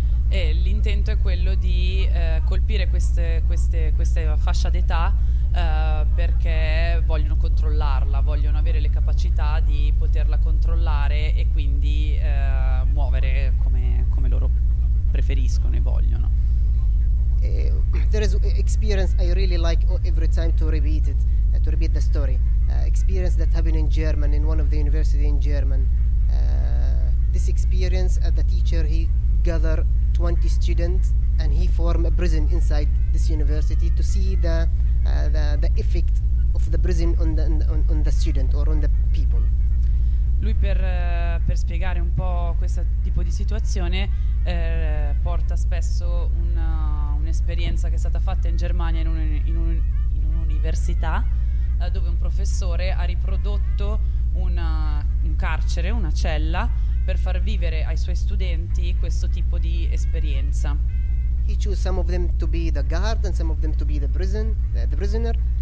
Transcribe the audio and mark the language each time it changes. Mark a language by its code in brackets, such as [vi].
[it] E l'intento è quello di colpire queste fascia d'età perché vogliono controllarla, vogliono avere le capacità di poterla controllare e quindi muovere come loro preferiscono e vogliono. [en] There is experience I really like every time to repeat the story. Experience that happened in German, in one of the university in German. This experience, the teacher, he gathered 20 students and he formed a prison inside this university to see the effect of the prison on the student or on the people. [it] Lui per spiegare un po' questo tipo di situazione porta spesso un'esperienza che è stata fatta in Germania in un'università dove un professore ha riprodotto un carcere, una cella, per far vivere ai suoi studenti questo tipo di esperienza. [en] He chose some of them to be the guard and some of them to be the prisoner.